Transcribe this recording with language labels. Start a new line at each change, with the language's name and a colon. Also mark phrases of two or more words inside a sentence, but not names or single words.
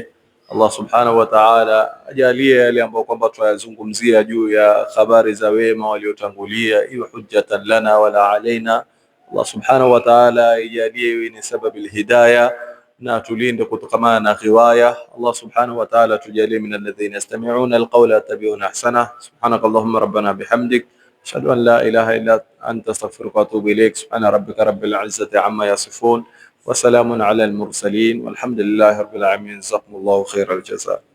Swahili: Allah
Arabic: سبحانه وتعالى
Swahili: ajalie yale ambayo kwamba tuyazungumzia juu ya habari za wema waliotangulia iwe
Arabic: حجة لنا ولا علينا.
Swahili: Allah
Arabic: سبحانه وتعالى
Swahili: ajalie iwe ni sababu hidayah na tulinde kutokana na riwaya. Allah
Arabic: سبحانه وتعالى
Swahili: tujalie
Arabic: من الذين يستمعون القول يتبعون أحسن. سبحانك اللهم ربنا بحمدك أشهد أن لا إله إلا أنت أستغفرك وأتوب إليك. سبحان ربك رب العزة عما يصفون وسلام على المرسلين والحمد لله رب العالمين. جزاكم الله خير الجزاء.